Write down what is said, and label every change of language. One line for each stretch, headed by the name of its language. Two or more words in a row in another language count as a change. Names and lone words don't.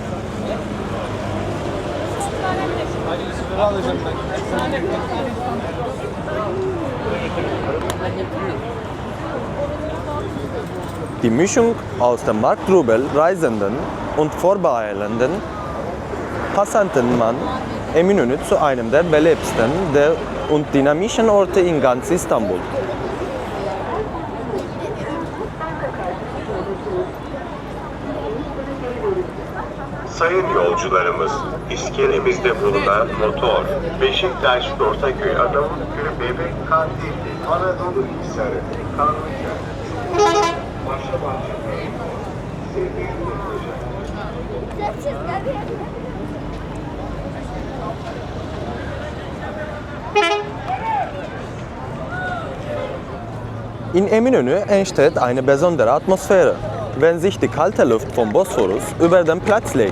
German: Die Mischung aus dem Markttrubel, Reisenden und Vorbeieilenden Passanten macht Eminönü zu einem der belebtesten und dynamischen Orte in ganz İstanbul.
Turkish: Sayın yolcularımız, iskelemizde bulunan motor, Beşiktaş, Ortaköy, Arnavutköy, Bebek, Kandilli, Anadolu Hisarı, Kanlıca, Başabaşı,
German: In Eminönü entsteht eine besondere Atmosphäre, wenn sich die kalte Luft vom Bosporus über den Platz legt.